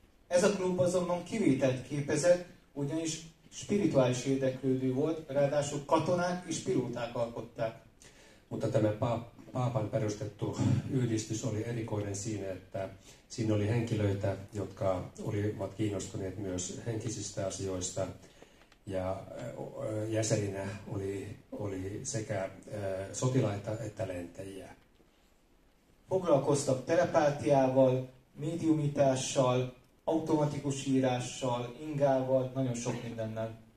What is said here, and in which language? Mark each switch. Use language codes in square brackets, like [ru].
[hu] Ez a klub azonban kivételt képezett, ugyanis spirituális érdeklődő volt, ráadásul katonák és pilóták alkották. [fi] Mutta tämä Paapan perustettu yhdistys oli erikoinen siinä, että siinä oli henkilöitä, jotka olivat kiinnostuneet myös henkisistä asioista. Ja jäseninä oli sekä sotilaita että lentäjiä. [hu] Foglalkoztak telepátiával, médiumitással, automatikus írással, ingával, nagyon sok mindennel.